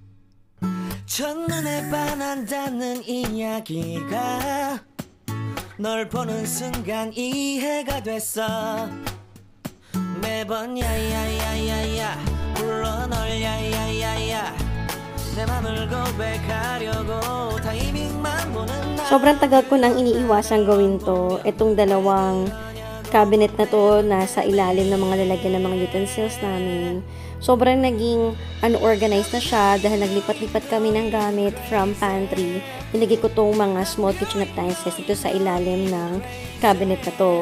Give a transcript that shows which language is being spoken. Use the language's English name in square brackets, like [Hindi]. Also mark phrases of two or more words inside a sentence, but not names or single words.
[Korean] 첫눈에 반한다는 이야기가 널 보는 순간 이해가 됐어 매번 야야야야야 불러 널 야야야야 내 맘을 고백하려고 타이밍만 보는 나 [Filipino] Sobrang tagal ko nang iniiwasang gawin to. Itong dalawang cabinet na to nasa ilalim ng mga lalagyan ng mga utensils namin. Sobrang naging unorganized na siya dahil naglipat-lipat kami ng gamit [English] from pantry. [Filipino] Nilagay ko tong mga [English] small kitchen appliances [Filipino] dito sa ilalim ng cabinet na to.